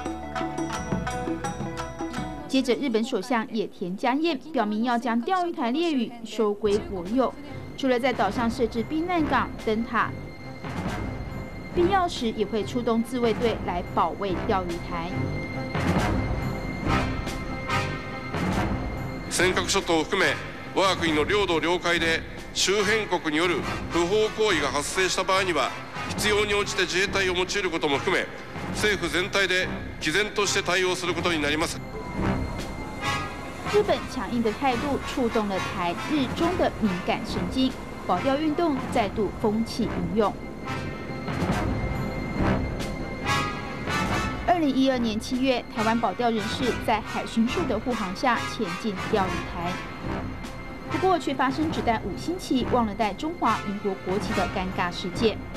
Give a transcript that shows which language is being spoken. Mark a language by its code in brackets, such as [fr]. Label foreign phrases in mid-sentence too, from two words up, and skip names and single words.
[zh] 接着，日本首相野田佳彦表明要将钓鱼台列屿收归国有，除了在岛上设置避难港、灯塔，必要时也会出动自卫队来保卫钓鱼台。 [ja] 尖閣諸島を含め我が国の領土領海で周辺国による不法行為が発生した場合には必要に応じて自衛隊を用いることも含め政府全体で毅然として対応することになります。 [zh] 日本强硬的态度触动了台日中的敏感神经，保钓运动再度风起云涌。2012年7月，台湾保钓人士在海巡署的护航下前进钓鱼台，不过却发生只带5星旗忘了带中华民国国旗的尴尬事件。